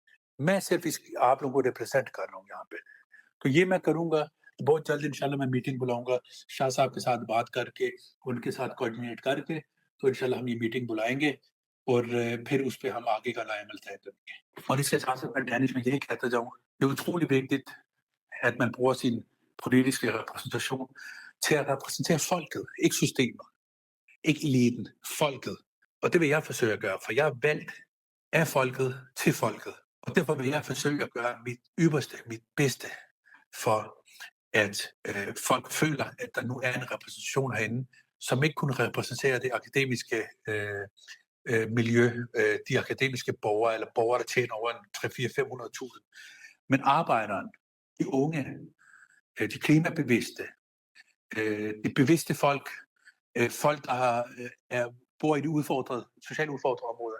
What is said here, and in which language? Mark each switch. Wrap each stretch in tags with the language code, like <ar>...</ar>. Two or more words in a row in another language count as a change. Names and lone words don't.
<ur>میں صرف آپ لوگوں کو ریپرزینٹ کر رہا ہوں یہاں پہ. تو یہ میں کروں گا بہت جلد انشاءاللہ. میں میٹنگ بلاؤں گا شاہ صاحب کے ساتھ بات کر کے، ان کے ساتھ کوآرڈینیٹ کر کے، تو انشاءاللہ ہم یہ میٹنگ بلائیں گے اور پھر اس پہ ہم آگے کا لائے عمل طے کریں گے. اور اس کے ساتھ ساتھ میں ڈینش میں یہی کہتا جاؤں جو</ur> <da>utrolig at man bruger sin politiske repræsentation til at repræsentere folket, ikke systemer, ikke eliten, folket. Og det vil jeg forsøge at gøre, for jeg er valgt af folket til folket. Og derfor vil jeg forsøge at gøre mit ypperste, mit bedste, for at folk føler, at der nu er en repræsentation herinde, som ikke kun repræsenterer det akademiske miljø, de akademiske borgere, eller borgere, der tjener over 300-400-500.000, men arbejderen, de unge, de klimabevidste, det bevidste folk, folk, der bor i de socialt udfordrede områder.</da>